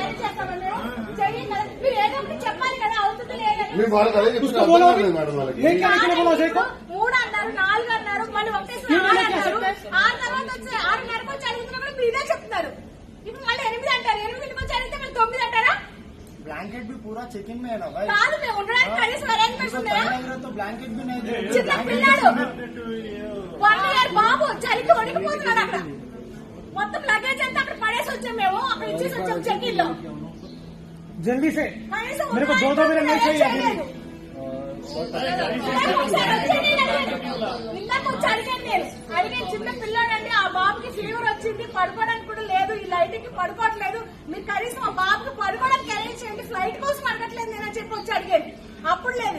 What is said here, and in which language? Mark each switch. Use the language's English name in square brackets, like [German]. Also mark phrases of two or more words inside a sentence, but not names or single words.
[Hindi] उसको बोलो लेके आने के लिए बोलो अजय को. [Telugu] 3 అన్నారు 4 అన్నారు మళ్ళీ ఒకటేసారి 6 అన్నారు. 6 తర్వాత వచ్చి 6:30కి వచ్చి అడుగుతున్నా కూడా మీరే చెప్తున్నారు. ఇప్పుడు మళ్ళీ 8 అంటారు, 8కి వచ్చి అడిగితే మళ్ళీ 9 అంటారా? [Hindi] ब्लैंकेट भी पूरा चेकिंग में है ना भाई. [Telugu] కాదు మేము ఉండడానికి కనీసం అరేంజ్మెంట్స్ ఉన్నాయా? [Hindi] तो ब्लैंकेट भी नहीं दे. [Telugu] చిన్న పిల్లాడు 1 year బాబు చలికి వణికిపోతున్నాడు అక్కడ. మొత్తం లగేజ్ అంతా అక్కడ పడేసి వచ్చాం మేము, అక్కడ ఇచ్చేసి వచ్చాం చెక్-ఇన్ లో. [Hindi] जल्दी से [Telugu] కనీసం [Hindi] मेरे को 2 मिनट नहीं चाहिए. [Telugu] ఇందాక వచ్చి అడిగాను నేను, అడిగే చిన్న పిల్లాడండి, ఆ బాబుకి ఫీవర్ వచ్చింది, పడుకోవడానికి కూడా లేదు, ఈ లైట్ కి పడుకోవట్లేదు, మీరు కనీసం ఆ బాబుకి పడుకోవడానికి అరేంజ్ చేయండి, ఫ్లైట్ కోసం అడగట్లేదు నేనని చెప్పి వచ్చి అడిగాను. అప్పుడు లేదు.